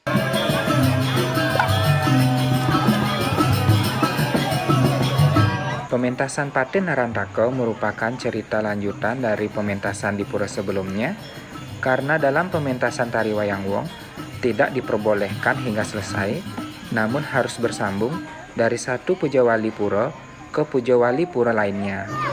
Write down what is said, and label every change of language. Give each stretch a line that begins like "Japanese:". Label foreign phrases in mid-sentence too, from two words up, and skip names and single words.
Indonesian: Pementasan Paten Narantaka merupakan cerita lanjutan dari pementasan di pura sebelumnya, karena dalam pementasan tari wayang wong tidak diperbolehkan hingga selesai, namun harus bersambung dari satu pujawali pura ke pujawali pura lainnya.